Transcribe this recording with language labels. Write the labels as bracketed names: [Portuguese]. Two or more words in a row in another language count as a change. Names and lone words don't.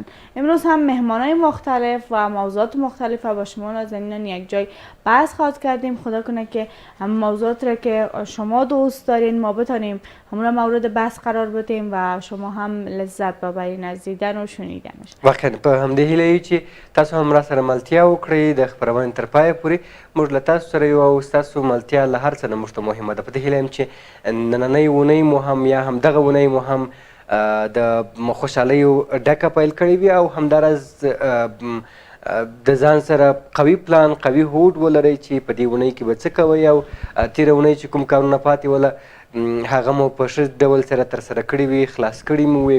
[Persian] امروز هم مهمانای مختلف و موضوعات مختلف با شما نازنینان یک جای بحث خواهد کردیم. خدا کنه که موضوعات را که شما دوست دارین ما بتانیم همون مورد بحث قرار بدیم و شما هم لذت ببرین از دیدن و شنیدنش. [Pashto] واقعا په همدې هیله یو چې تاسو هم راسره ملتیا وکړئ د خپرونې تر پایه پورې. موږ له تاسو سره یو او ستاسو ملتیا له هر څه نه موږ ته مهمه ده. په دې هیله یم چې نننۍ اونۍ مو هم یا همدغه اونۍ مو هم د خوشحالیو ډکه پیل کړې وي او همداراز د ځان سره قوي پلان، قوي هوډ ولرئ چې په دې اونۍ کې به څه کوئ او تېره اونۍ چې کوم کارونه پاتې وله هغه مو په ښه ډول سره ترسره کړي وي، خلاص کړي مو وي.